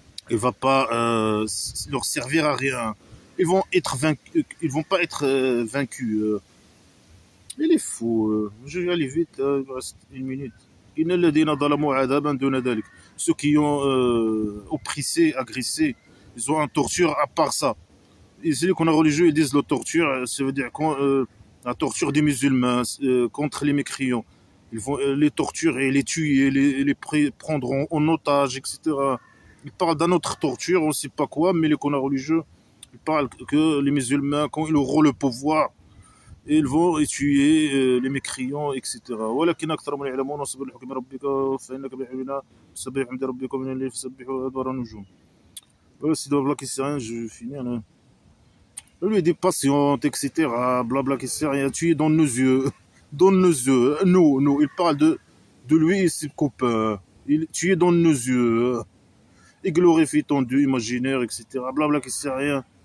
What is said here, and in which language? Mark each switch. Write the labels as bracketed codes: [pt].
[fr] Il va pas leur servir à rien. Ils vont être vaincus. Ils vont pas être vaincus. Il est fou. Je vais aller vite. Il me reste 1 minute. [ar] إن الذين ظلموا عذابا دون ذلك. [fr] Ceux qui ont oppressé, agressé, ils ont un torture à part ça. Et celui qu'on a religieux, ils disent la torture, ça veut dire la torture des musulmans contre les mécréants. Ils vont les torturer, les tuer, les prendront en otage, etc. Ils parlent d'une autre torture, on ne sait pas quoi, mais les qu'on a religieux, ils parlent que les musulmans, quand ils auront le pouvoir, ils vont tuer les mécréants, etc. [ar] ولكن أكثرهم لا يعلمون واصبر لحكم ربك فإنك بأعيننا سبح بحمد ربك ومن الليل فسبحه أدبار النجوم. [fr] C'est blabla qui sert à rien, je finis. Hein. Lui des patientes, etc. Blabla qui sert à rien. Tu es dans nos yeux. Dans nos yeux. Nous. Il parle de lui et ses copains. Tu es dans nos yeux. Il glorifie ton Dieu imaginaire, etc. Blabla qui sert à rien.